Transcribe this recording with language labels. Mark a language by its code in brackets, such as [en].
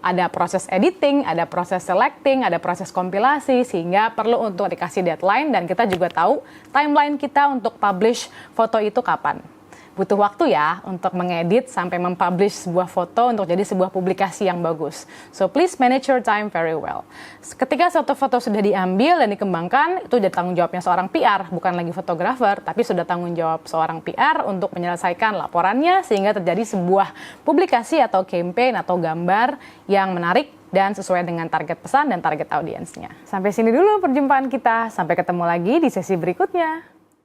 [id] Ada proses editing, ada proses selecting, ada proses kompilasi, sehingga perlu untuk dikasih deadline, dan kita juga tahu timeline kita untuk publish foto itu kapan. Butuh waktu ya untuk mengedit sampai mempublish sebuah foto untuk jadi sebuah publikasi yang bagus. [en] So please manage your time very well. [id] Ketika suatu foto sudah diambil dan dikembangkan, itu sudah tanggung jawabnya seorang PR, bukan lagi fotografer, tapi sudah tanggung jawab seorang PR untuk menyelesaikan laporannya sehingga terjadi sebuah publikasi atau campaign atau gambar yang menarik dan sesuai dengan target pesan dan target audiensnya. Sampai sini dulu perjumpaan kita, sampai ketemu lagi di sesi berikutnya.